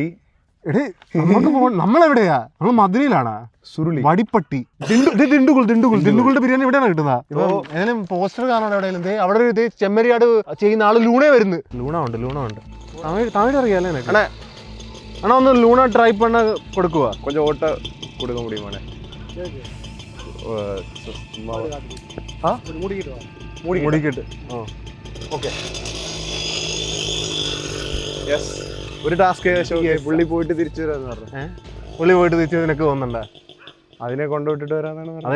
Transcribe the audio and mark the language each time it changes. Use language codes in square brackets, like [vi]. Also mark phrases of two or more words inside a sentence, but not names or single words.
[ml] എടേ നമുക്ക് നമ്മളെവിടെയാ? നമ്മൾ മധുരയിലാണാ? സുരുളി. വടിപ്പട്ടി. ദിണ്ടുകുളുടെ ബിരിയാണി എവിടെയാണ് കിട്ടുന്നത്? ഇപ്പൊ ഏതെങ്കിലും പോസ്റ്റർ കാണാൻ എവിടെയെങ്കിലും അവിടെ ഒരു ചെമ്മരിയാട് ചെയ്യുന്ന ആള് ലൂണേ വരുന്നു. ലൂണ ഉണ്ട്. തമിഴ് അറിയാലേ എനിക്ക്. ആണോ ഒന്ന് ലൂണ ട്രൈ പണ്ണ കൊടുക്കുക. [ta] கொஞ்சம் ஓட்ட கொடுக்க முடியுமாண்ணே? [ml] മൂടിക്കിട്ട്. [en] Okay. Yes. [ml] ഒരു ടാസ്ക് പുള്ളി പോയിട്ട് തിരിച്ചു വരാന്ന് പറഞ്ഞു. പുള്ളി പോയിട്ട് തിരിച്ചു നിനക്ക് തോന്നണ്ട? അതിനെ കൊണ്ടുവിട്ടിട്ട് വരാന്നാണ് പറഞ്ഞത്.